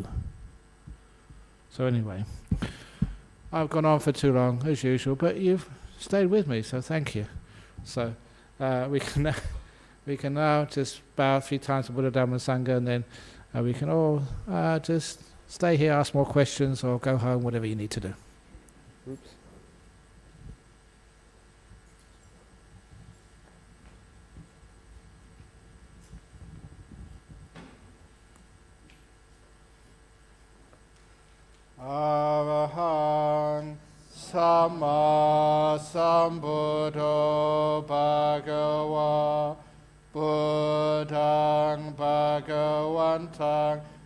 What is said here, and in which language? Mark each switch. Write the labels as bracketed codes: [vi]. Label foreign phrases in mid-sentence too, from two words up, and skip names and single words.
[en] So anyway, I've gone on for too long, as usual, but you've stayed with me, so thank you. So we can now just bow 3 times to Buddha, Dhamma, Sangha, and then we can all just stay here, ask more questions, or go home, whatever you need to do. Oops. [pi] Arahang Sama Sambuddho Bhagava Buddhang Bhagavantang